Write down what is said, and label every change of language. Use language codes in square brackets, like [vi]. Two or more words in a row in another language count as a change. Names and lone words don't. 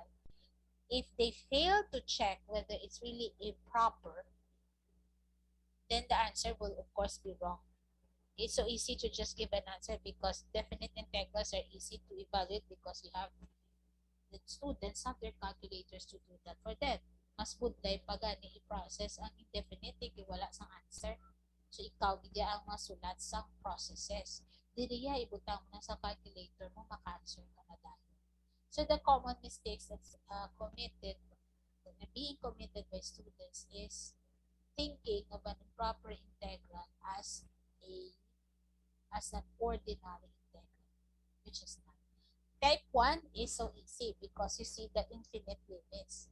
[en] If they fail to check whether it's really improper, then the answer will of course be wrong. It's so easy to just give an answer because definite integrals are easy to evaluate because you have the students have their calculators to do that for them. [hil] mas budlay pa gani i-process ang indefinite kay wala sang answer. So ikaw gid ang masulat sang processes. Diriya ibutang mo na sa calculator mo maka-answer ka na dahil. [en] So the common mistakes that's being committed by students is thinking of an improper integral as an ordinary integral, which is not. Type 1 is so easy because you see the infinite limits.